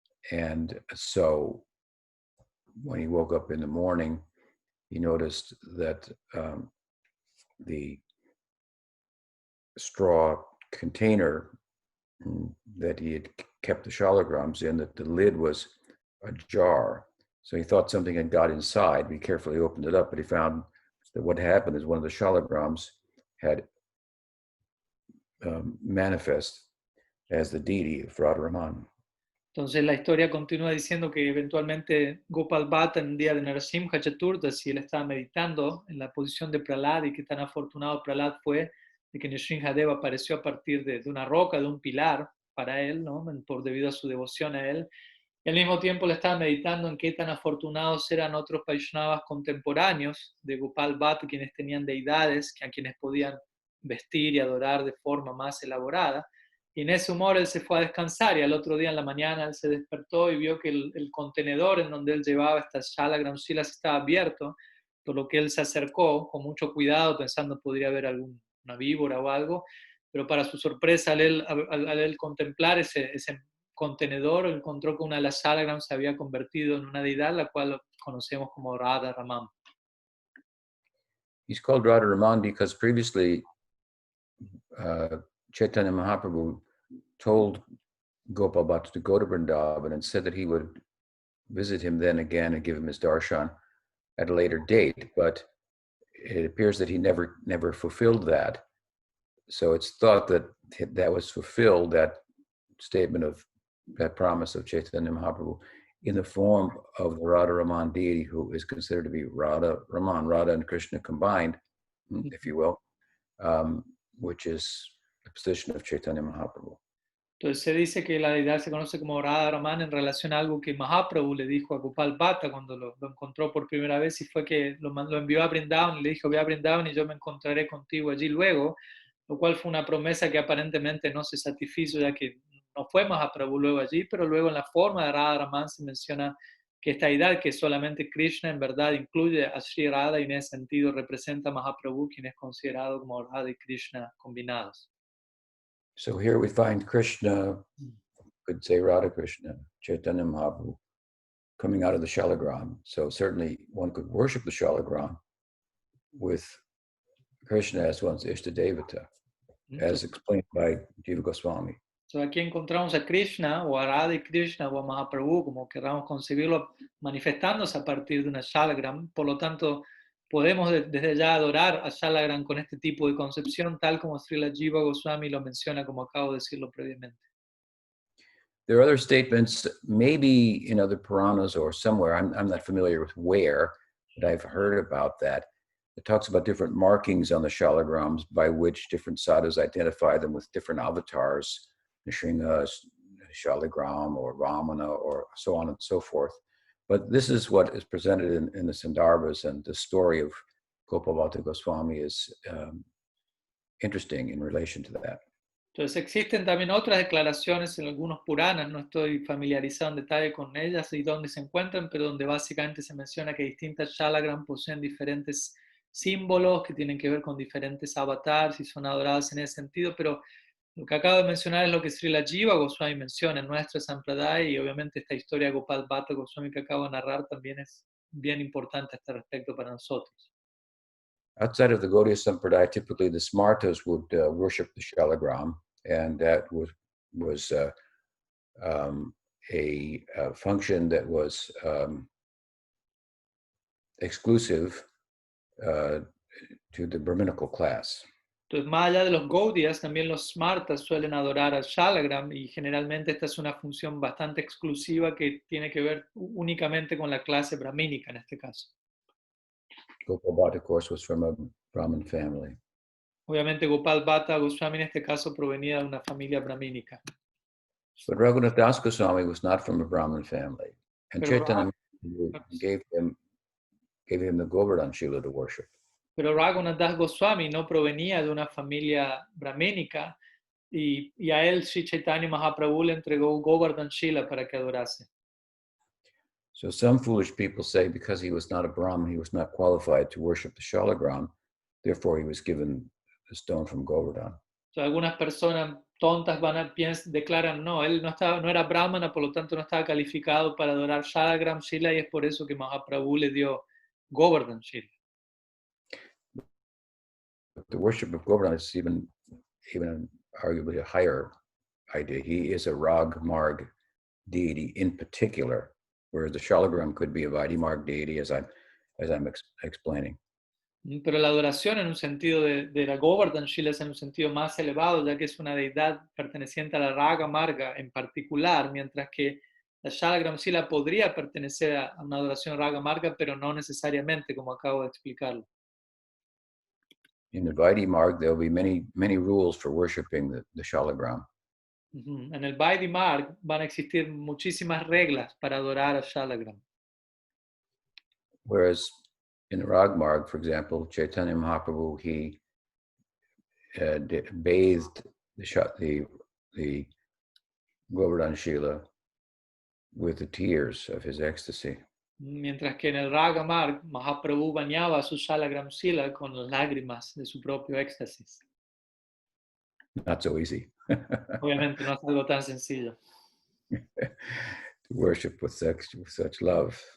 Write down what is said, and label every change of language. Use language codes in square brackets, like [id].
[en] And so when he woke up in the morning, he noticed that the straw container that he had kept the Shalagrams in, that the lid was ajar. So he thought something had got inside. He carefully opened it up, but he found that what happened is one of the Shalagrams had manifest as the deity of Radharaman. [es] Entonces la historia continúa diciendo que eventualmente Gopal Bhatta en el día de Narasimha Chaturdasi, él estaba meditando en la posición de Prahlad, y que tan afortunado Prahlad fue de que Nrsimhadeva apareció a partir de una roca, de un pilar para él, ¿no? Debido a su devoción a él. Y al mismo tiempo le estaba meditando en qué tan afortunados eran otros Vaishnavas contemporáneos de Gopal Bhatta, quienes tenían deidades a quienes podían vestir y adorar de forma más elaborada. Y en ese humor él se fue a descansar, y al otro día en la mañana él se despertó y vio que el contenedor en donde él llevaba estas Shalagram Shilas estaba abierto, por lo que él se acercó con mucho cuidado pensando podría haber alguna víbora o algo, pero para su sorpresa al él contemplar ese contenedor, encontró que una de las Shalagram se había convertido en una deidad, la cual conocemos como Radha Raman. [en] He's called Radharaman because previously Chaitanya Mahaprabhu told Gopal Bhatta to go to Vrindavan and said that he would visit him then again and give him his darshan at a later date, but it appears that he never fulfilled that. So it's thought that that was fulfilled, that statement of that promise of Chaitanya Mahaprabhu, in the form of the Radharaman deity, who is considered to be Radha Raman, Radha and Krishna combined, if you will, which is the position of Chaitanya Mahaprabhu. [es] Entonces se dice que la deidad se conoce como Radha Raman en relación a algo que Mahaprabhu le dijo a Gopal Bhatta cuando lo encontró por primera vez, y fue que lo envió a Brindavan y le dijo: ve a Brindavan y yo me encontraré contigo allí luego, lo cual fue una promesa que aparentemente no se satisfizo, ya que no fue Mahaprabhu luego allí, pero luego en la forma de Radha Raman se menciona que esta deidad, que solamente Krishna en verdad incluye a Sri Radha y en ese sentido representa a Mahaprabhu, quien es considerado como Radha y Krishna combinados. [en] So here we find Krishna, could say Radha Krishna, Chaitanya Mahaprabhu, coming out of the Shalagram. So certainly one could worship the Shalagram with Krishna as one's Ishtadevata, as explained by Jiva Goswami. [es] So aquí encontramos a Krishna o a Radha y Krishna o a Mahaprabhu, como queramos concebirlo, manifestándose a partir de una Shalagram. Por lo tanto, podemos desde ya adorar a Shalagram con este tipo de concepción, tal como Srila Jiva Goswami lo menciona, como acabo de decirlo previamente. [en] There are other statements, maybe in other Puranas or somewhere, I'm not familiar with where, but I've heard about that. It talks about different markings on the shalagrams by which different sadhus identify them with different avatars, Nrsimha, Shalagram, or Ramana, or so on and so forth. But this is what is presented in the Sandarbhas, and the story of Gopalbhata Goswami is interesting in relation to that. [es] Entonces existen también otras declaraciones en algunos Puranas, no estoy familiarizado en detalle con ellas y dónde se encuentran, pero donde básicamente se menciona que distintas Shalagram poseen diferentes símbolos que tienen que ver con diferentes avatars y son adoradas en ese sentido, pero lo que acabo de mencionar es lo que Srila Jiva Goswami menciona en nuestra Sampradaya, y obviamente esta historia de Gopal Bhatta Goswami que acabo de narrar también es bien importante a este respecto para nosotros. [en] Outside of the Gaudiya Sampradaya, typically the Smartas would worship the Shalagram, and that was a function that was exclusive to the Brahminical class. [es] Entonces, más allá de los Gaudiyas, también los Smartas suelen adorar al Shalagram, y generalmente esta es una función bastante exclusiva que tiene que ver únicamente con la clase brahmínica en este caso. [en] Gopal Bhatta, of course, was from a Brahmin family. [es] Obviamente Gopal Bhatta Goswami en este caso provenía de una familia brahmínica. [en] But Raghunath Das Goswami was not from a Brahmin family, and [es] Pero, [en] Chaitanya gave him the Govardhan Shila to worship. [es] Pero Raghunath Das Goswami no provenía de una familia brahmínica, y a él Sri Chaitanya Mahaprabhu le entregó Govardhan Shila para que adorase. [en] So some foolish people say because he was not a Brahmin, he was not qualified to worship the Shalagram, therefore he was given the stone from Govardhan. [es] So, algunas personas tontas declaran, no, él no era brahmana, por lo tanto no estaba calificado para adorar Shalagram Shila, y es por eso que Mahaprabhu le dio Govardhan Shila. [en] The worship of Govardhan is even arguably a higher idea. He is a Rag Marg deity in particular, whereas the Shalagram could be a Vaidhi Marg deity, as I'm explaining. [es] Pero la adoración en un sentido de la Govardhan Shila es en un sentido más elevado, ya que es una deidad perteneciente a la Raga Marga en particular, mientras que la Shalagram Shila podría pertenecer a una adoración Raga Marga, pero no necesariamente, como acabo de explicarlo. [en] In the Vaidhi Marg, there will be many rules for worshiping the Shalagram. [es] En el Vaidhi Marg van a existir muchísimas reglas para adorar a Shalagram. [en] Whereas in the Rag Marg, for example, Chaitanya Mahaprabhu, he bathed the Govardhan Shila with the tears of his ecstasy. [es] Mientras que en el Raga Marg, Mahaprabhu bañaba a su Shalagram Shila con las lágrimas de su propio éxtasis. [en] Not so easy. [es] Obviamente no es algo tan sencillo. [en] To worship with such love.